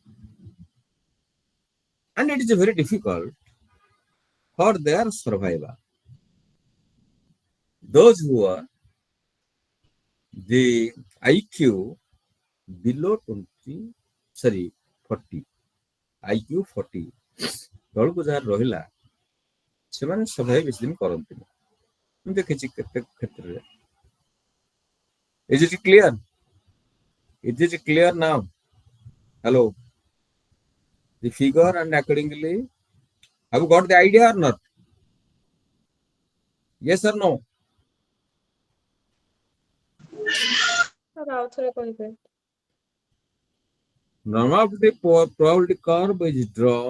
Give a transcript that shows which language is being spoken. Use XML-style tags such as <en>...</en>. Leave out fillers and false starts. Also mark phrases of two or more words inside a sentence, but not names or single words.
<en>And it is very difficult for their survival. Those who are the IQ below 40, IQ 40,</en> <or>ତଳକୁ ଯାହାର ରହିଲା ସେମାନେ ସର୍ଭାଇଭ ବେଶୀ ଦିନ କରନ୍ତିନି, ମୁଁ ଦେଖିଛି କେତେ କ୍ଷେତ୍ରରେ।</or> <en>Is it clear? Is it clear now? Hello. The figure and accordingly, have you got the idea or not? Yes or no? Normally, probability curve is drawn.</en>